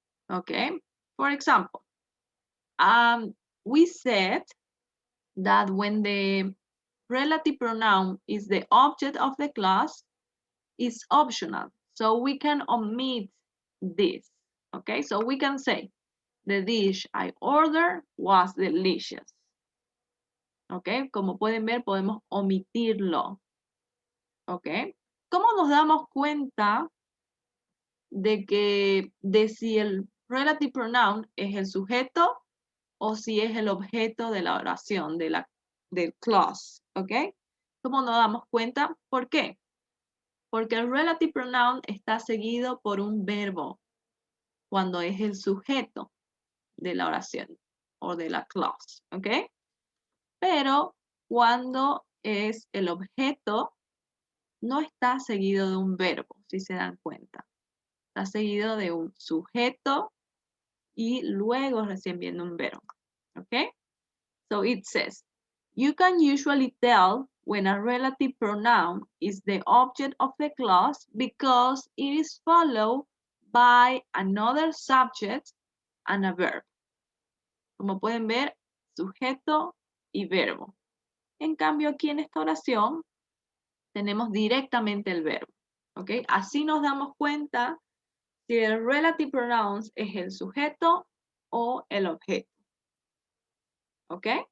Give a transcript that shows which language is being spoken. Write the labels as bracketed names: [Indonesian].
[English] Okay, for example, we said that when the relative pronoun is the object of the clause, it's optional. So we can omit this. Okay, so we can say, the dish I ordered was delicious. [Spanish] Ok, como pueden ver, podemos omitirlo. Ok, ¿cómo nos damos cuenta de si el relative pronoun es el sujeto o si es el objeto de la oración, del clause? Ok, ¿cómo nos damos cuenta? ¿Por qué? Porque el relative pronoun está seguido por un verbo cuando es el sujeto de la oración o de la clause. Ok, pero cuando es el objeto, no está seguido de un verbo, si se dan cuenta. Está seguido de un sujeto y luego recién viene un verbo. ¿Ok? [English] So it says, you can usually tell when a relative pronoun is the object of the clause because it is followed by another subject and a verb. [Spanish] Como pueden ver, sujeto y verbo. En cambio, aquí en esta oración tenemos directamente el verbo. ¿Ok? Así nos damos cuenta si el relative pronouns es el sujeto o el objeto. ¿Ok?